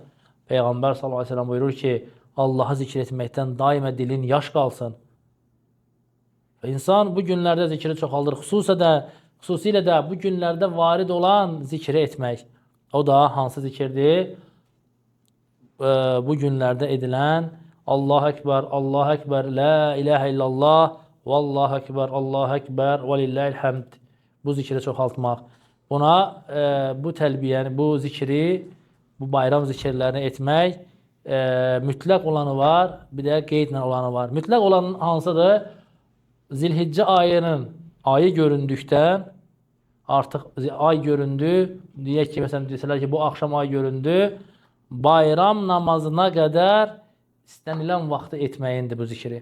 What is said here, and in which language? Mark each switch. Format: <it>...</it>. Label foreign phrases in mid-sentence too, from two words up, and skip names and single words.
<az>Peyğəmbər</az> <ar>صلى الله عليه وسلم</ar> <az>buyurur ki, Allah'ı zikr etməkdən daima dilin yaş qalsın. İnsan bu günlərdə zikri çoxaldır. Xüsusilə də bu günlərdə varid olan zikri etmək. O da hansı zikirdir? Bu günlərdə edilən</az> <ar>الله أكبر الله أكبر لا إله إلا الله والله أكبر الله أكبر ولله الحمد.</ar> <az>Bu zikri çoxaltmaq. Buna bu təlbiyəni, bu zikri, bu bayram zikirlərini etmək mütləq olanı var, bir də qeydlə olanı var. Mütləq olan hansıdır? Zilhiccə ayı göründükdən artıq ay göründü, deyək ki, məsələn, desələr ki, bu axşam ay göründü, bayram namazına qədər istənilən vaxtı etməyindir bu zikri.</az>